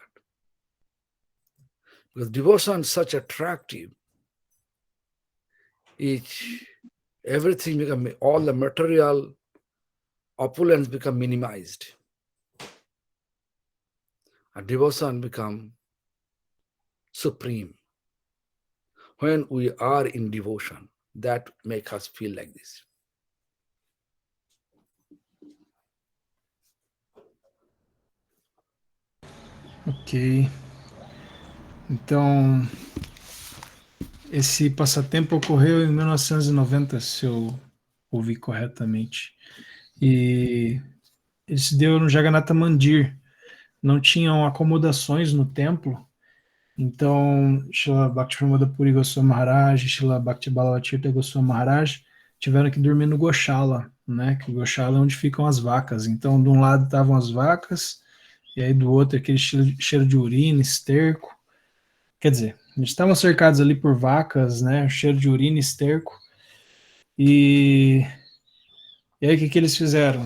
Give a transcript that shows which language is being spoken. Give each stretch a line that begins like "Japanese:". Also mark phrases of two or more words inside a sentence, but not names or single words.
English: Because devotion is such attractive, everything become, all the material opulence become minimized. And devotion become supreme. When we are in devotion, that make us feel like this. Ok.
Portuguese: Então, esse passatempo ocorreu em 1990, se eu ouvi corretamente. E ele se deu no Jagannatha Mandir. Não tinham acomodações no templo, então Srila Bhaktivinoda Puri Goswami Maharaj e Srila Bhakti Balavatirtha Goswami Maharaj tiveram que dormir no Goshala, né? Que o Goshala é onde ficam as vacas. Então, de um lado estavam as vacas, e aí do outro aquele cheiro de urina, esterco. Quer dizer, eles estavam cercados ali por vacas, né? Cheiro de urina, esterco. E aí o que eles fizeram?